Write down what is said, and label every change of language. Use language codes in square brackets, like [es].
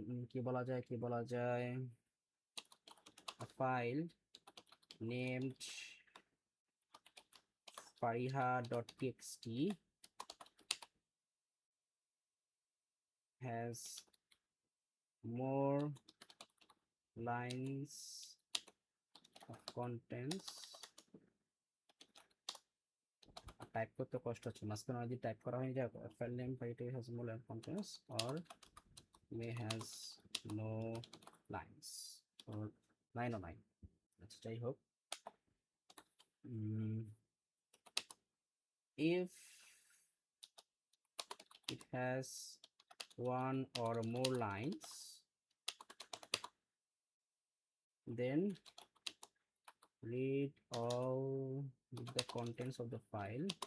[bn] কি বলা যায় কি বলা যায়, [en] a file named fariha.txt has more lines of contents। [bn] Type করতে কষ্ট হচ্ছে, মাঝখানে যদি টাইপ করা হয়ে যায়, [en] file name file has more line contents or may has no lines or [bn] line ও নাই। আচ্ছা যাই হোক, [en] if it has one or more lines, then read all the contents of the file,